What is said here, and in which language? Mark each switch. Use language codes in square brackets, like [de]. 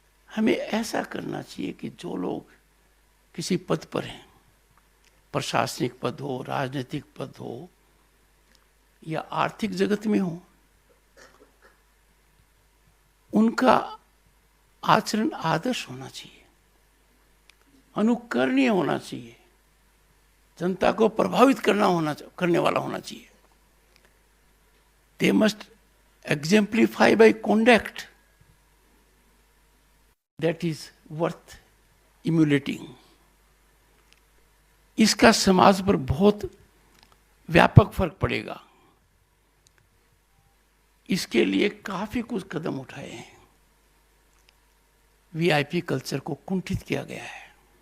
[hi] हमें ऐसा करना चाहिए कि जो लोग किसी पद पर हैं, प्रशासनिक पद हो, राजनीतिक पद हो या आर्थिक जगत में हो, उनका आचरण आदर्श होना चाहिए, अनुकरणीय होना चाहिए, जनता को प्रभावित करने वाला होना चाहिए। [en] They must exemplify by conduct that is worth emulating. [hi] इसका समाज पर बहुत व्यापक फर्क पड़ेगा। इसके लिए काफी कुछ कदम उठाए हैं। वीआईपी कल्चर को कुंठित किया गया है।